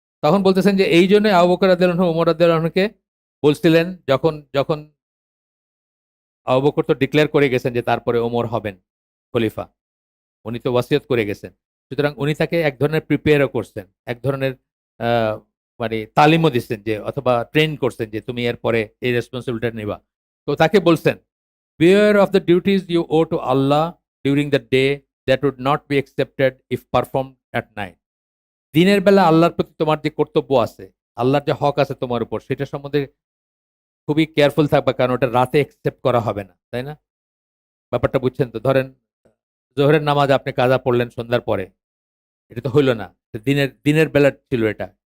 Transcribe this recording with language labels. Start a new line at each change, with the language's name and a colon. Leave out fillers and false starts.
Bangla: তখন বলতেছেন যে এই জন্যই আবু বকর রাদিয়াল্লাহু আনহু ওমর রাদিয়াল্লাহু আনহুকে বলছিলেন, যখন আবু বকর তো ডিক্লেয়ার করে গেছেন যে তারপরে ওমর হবেন খলিফা। উনি তো ওয়াসিয়ত করে গেছেন। সুতরাং উনি তাকে এক ধরনের প্রিপেয়ারও করছেন, এক ধরনের আহ, মানে তালিমও দিচ্ছেন যে, অথবা ট্রেন করছেন যে তুমি এরপরে এই রেসপন্সিবিলিটি নিবা। তো তাকে বলছেন,
English: beware of the duties you owe to Allah during the day that would not be accepted if performed at night.
Bangla: দিনের বেলা আল্লাহর প্রতি তোমার যে কর্তব্য আছে, আল্লাহর যে হক আছে তোমার উপর, সেটা সম্বন্ধে খুবই কেয়ারফুল থাকবা, কারণ ওটা রাতে অ্যাকসেপ্ট করা হবে না, তাই না? ব্যাপারটা বুঝছেন তো? ধরেন জোহরের নামাজ আপনি কাজা পড়লেন সন্ধ্যার পরে, এটা তো হইল না, দিনের দিনের বেলা ছিল এটা।